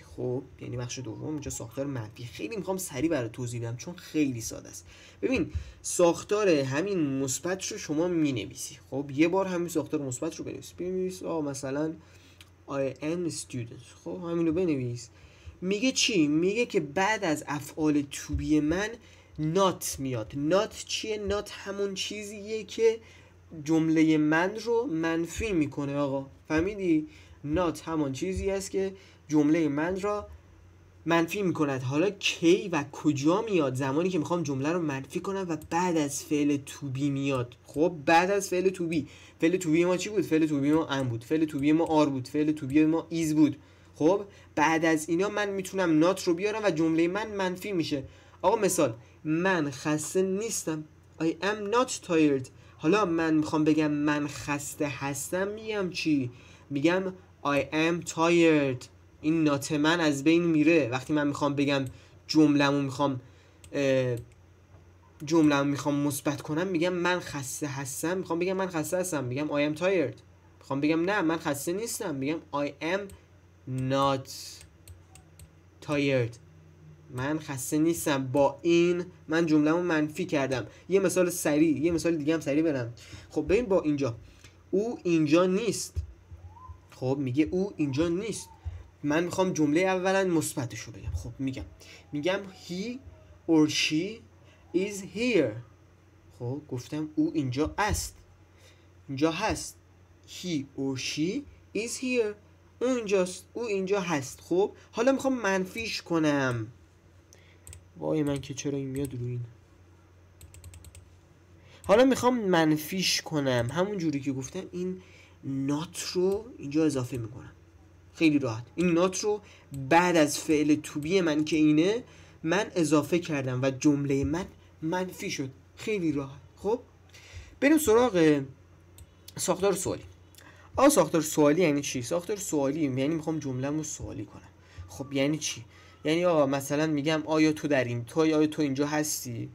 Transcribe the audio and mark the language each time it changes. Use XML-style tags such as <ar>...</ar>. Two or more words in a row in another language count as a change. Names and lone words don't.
<fa>خب یعنی بخش دوم اینجا ساختار منفی. خیلی میخوام سریع برای توضیح بدم چون خیلی ساده است. ببین ساختار همین مثبت رو شما مینویسی. خب یه بار همین ساختار مثبت رو بنویس. مثلا</fa> <en>I am student.</en> <fa>خب همین رو بنویس. میگه چی؟ میگه که بعد از افعال</fa> <en>to be</en> <fa>من not میاد. not چیه؟ not همون چیزیه که جمله من رو منفی میکنه. آقا فهمیدی؟ not همون چیزی است که جمله من را منفی میکند. حالا کی و کجا میاد؟ زمانی که میخوام جمله رو منفی کنم و بعد از فعل</fa> <en>to be</en> <fa>میاد. خب بعد از فعل</fa> <en>to be.</en> <fa>فعل</fa> <en>to be</en> <fa>ما چی بود؟ فعل</fa> <en>to be</en> <fa>ما am بود. فعل</fa> <en>to be</en> <fa>ما are بود. فعل</fa> <en>to be</en> <fa>ما is بود. خب بعد از اینا من میتونم not رو بیارم و جمله من منفی میشه. آقا مثال من خسته نیستم.</fa> <en>I am not tired.</en> <fa>حالا من میخوام بگم من خسته هستم، میگم چی؟ میگم</fa> <en>I am tired.</en> <fa>این نات من از بین میره. وقتی من میخوام بگم جمله‌مو میخوام مثبت کنم، میگم من خسته هستم. میخوام بگم من خسته هستم، میگم</fa> <en>I am tired.</en> <fa>میخوام بگم نه من خسته نیستم، میگم</fa> <en>I am not tired.</en> <fa>من خسته نیستم. با این من جمله‌مو منفی کردم. یه مثال دیگه هم سریع برم. خب ببین با اینجا او اینجا نیست. خب میگه او اینجا نیست. من میخوام جمله اولا مثبتشو بگم. خب میگم</fa> <en>he or she is here.</en> <fa>خب گفتم او اینجا است، اینجا هست.</fa> <en>he or she is here.</en> <fa>او اینجاست، او اینجا هست. خب حالا میخوام منفیش کنم. وای من که چرا این میاد رو این. حالا میخوام منفیش کنم، همون جوری که گفتم این not رو اینجا اضافه میکنم. خیلی راحت. این not رو بعد از فعل</fa> <en>to be</en> <fa>من که اینه من اضافه کردم و جمله من منفی شد. خیلی راحت. خب بریم سراغ ساختار سوالی. ساختار سوالی یعنی چی؟ ساختار سوالی یعنی میخوام جمله‌مو سوالی کنم. خب یعنی چی؟ یعنی آقا مثلا میگم آیا تو در این آیا تو اینجا هستی؟</fa>